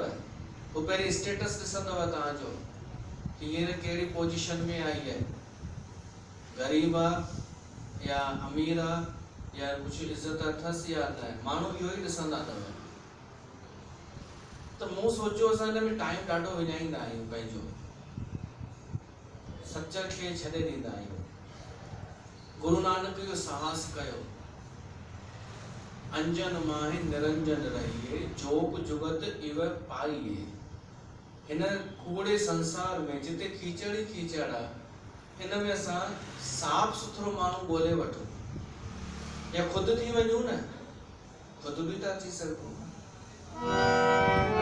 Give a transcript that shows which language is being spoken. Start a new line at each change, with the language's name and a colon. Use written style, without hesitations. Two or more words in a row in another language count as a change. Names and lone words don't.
Sindhi: हू पहिरीं स्टेटस ॾिसंदव तव्हांजो कि हींअर कहिड़ी पोजीशन में आई आहे, ग़रीब आहे या अमीर आहे, या कुझु इज़त अथसि या न। माण्हू इहो ई ॾिसंदा अथव। त मूं सोचियो असां हिन में टाइम ॾाढो विञाईंदा आहियूं, पंहिंजो सच खे छॾे ॾींदा आहियूं। गुरु नानक इहो साहस कयो,
Punjabi: ਅੰਜਨ ਮਾਹੇ ਨਿਰੰਜਨ ਰਹਿਏ, ਜੋਗ ਜੁਗਤ ਇਵ ਪਾਇਏ।
Sindhi: हिन कूड़े संसार में जिते कीचड़ ई कीचड़ आहे, हिन में असां साफ़ सुथरो माण्हू ॻोल्हे वठूं, या ख़ुदि थी वञूं न, ख़ुदि बि था थी सघूं।